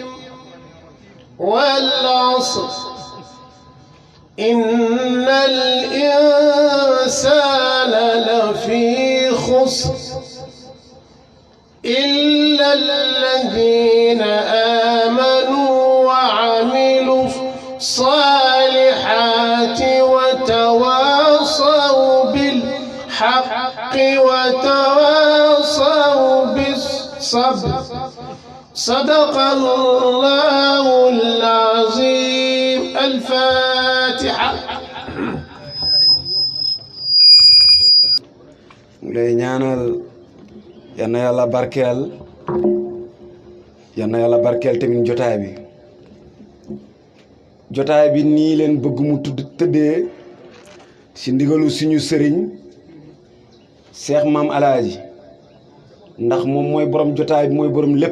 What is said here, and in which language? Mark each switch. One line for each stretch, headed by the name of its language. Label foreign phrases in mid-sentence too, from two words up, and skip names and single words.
Arabic: والعصر إن الإنسان لفي خسر إلا الذين آمنوا وعملوا الصالحات وتواصوا بالحق وتواصوا بالصبر. صدق الله العظيم. الفاتحة.
Wolof: lay ñaanal yal na yàlla barkeel tamit jotaay bi nii leen bëgg mu tëddee ci ndigalu suñu sëriñ Cheikh Maam Alaaji, ndax moom mooy borom jotaay bi mooy borom lépp.